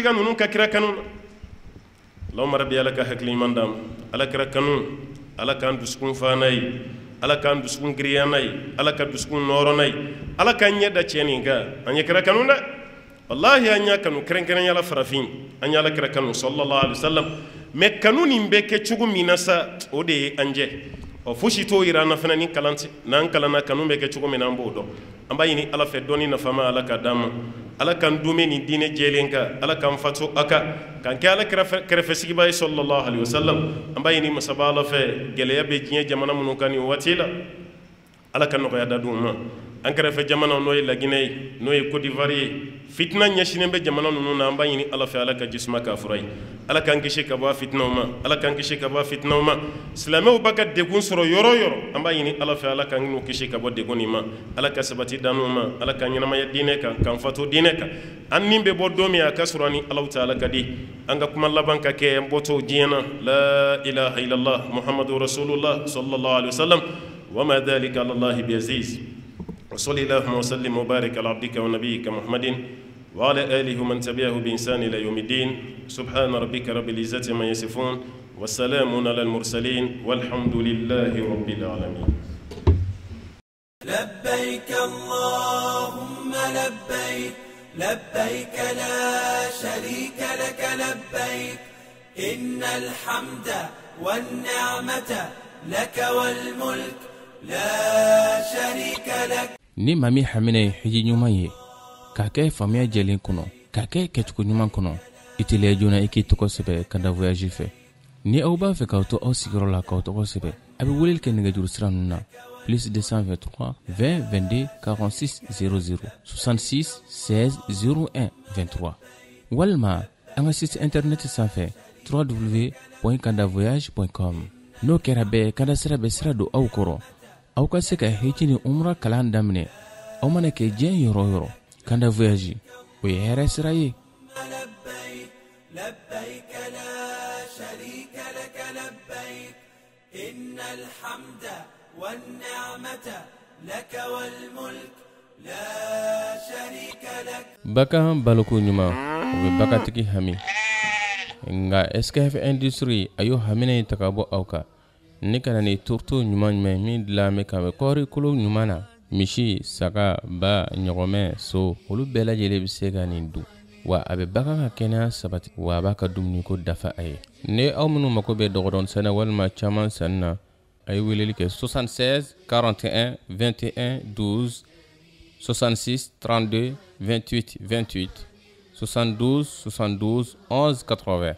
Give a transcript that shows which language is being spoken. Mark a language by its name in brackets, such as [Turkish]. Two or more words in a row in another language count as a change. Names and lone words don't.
[Bambara] ka ninnu ka kira kanu na [Arabic] اللهم ربي [Bambara] ala ka hakili ɲuman d'an ma ala kira kanu ala k'an dusukun fa n'a ye ala k'an dusukun giriya n'a ye ala ka dusukun nɔrɔ n'a ye ala k'an ɲɛ da tiɲɛ nin kan an ye kira kanu dɛ wallahi an y'a kanu kɛrɛnkɛrɛnya la farafin an y'a la kira kanu [Arabic] صلى الله عليه وسلم [Bambara] mais kanu nin bɛ kɛ cogo min na sa o de ye an jɛ fosi t'o yira an na fana ni kalan tɛ n'an kalanna kanu bɛ kɛ cogo min na an b'o dɔn an b'a ɲini ala fɛ dɔnni nafama ala ka d'an ma ala k'an dume nin diinɛ jɛlen kan ala k'an fatu a kan k'an kɛ ala kɛrɛfɛsigiba ye [Arabic] صلى الله عليه وسلم [Bambara] an b'a ɲini masaba ala fɛ gɛlɛya bɛ diɲɛ jamana minnu kan nin waati la ala ka nɔgɔya da d'u ma an kɛrɛfɛ jamana n'o ye laginɛ ye n'o ye Côte d'Ivoire ye fitina ɲɛsinnen bɛ jamana ninnu na an b'a ɲini ala fɛ ala ka jisuma k'a fura ye ala k'an kisi ka bɔ fitinaw ma ala k'an kisi ka bɔ fitinaw ma silamɛw b'a ka degun sɔrɔ yɔrɔ yɔrɔ an b'a ɲini ala fɛ ala k'an n'u kisi ka bɔ degun nin ma ala ka sabati d'an ma ala k'an ɲɛnamaya diinɛ kan k'an fatu diinɛ kan an nin bɛ bɔ don min a ka sɔrɔ ani alaw ta ala ka di an ka kuma laban ka kɛ an bɔtɔ diɲɛ na [Arabic] لا إله إلا الله محمد رسول الله صلى الله عليه وسلم وما ذلك على الله بعزيز وصلى اللهم وسلم وبارك على عبدك ونبيك محمد وعلى آله ومن تبعه بإنسان إلى يوم الدين سبحان ربك رب العزة ما يصفون والسلام على المرسلين والحمد لله رب العالمين لبيك اللهم لبيك لبيك لا شريك لك لبيك إن الحمد والنعمة لك والملك لا شريك لك [Bambara] ni mami hamine hiji ɲuman ye k'a kɛ faamuya jɛlen kɔnɔ k'a kɛ kɛcogo ɲuman kɔnɔ i teliya joona i k'i tɔgɔ sɛbɛ Kanda Voyage fɛ ni aw b'a fɛ k'aw to aw sigiyɔrɔ la k'aw tɔgɔ sɛbɛ a bɛ weleli kɛ nɛgɛjuru sira ninnu na plus 223 20 22 46 00 66 16 01 23 walima an ka [French] site internet [Bambara] sanfɛ www.kandavoyage.com n'o kɛra bɛɛ Kanda sira bɛ sira don aw kɔrɔ aw ka se ka hiji ni umra kalan daminɛ aw mana kɛ diɲɛ yɔrɔ yɔrɔ Kanda Voyage o ye hɛrɛ sira ye [Arabic] لبيك لا شريك لك لبيك إن الحمد والنعمة لك والملك لا شريك لك [Bambara] bakan baloko ɲuman o bɛ bakatigi hami nga SKF Industrie ayo hamina ta ka bɔ aw kan ni kana ni turto ɲuman ɲuman min dilanbɛ ka bɛ kɔɔri kolo ɲuman na misi saga ba ɲɔgɔmɛ so olu bɛɛ lajɛlen bɛ se ka nin dun wa a bɛ bagan ka kɛnɛya sabati wa a b'a ka dumuni ko dafa a ye ni aw minnu mako bɛ dɔgɔdɔn sɛnɛ walima caman sanni na a ye weleli kɛ 76 41 21 12 66 32 28 28 72 72 11 80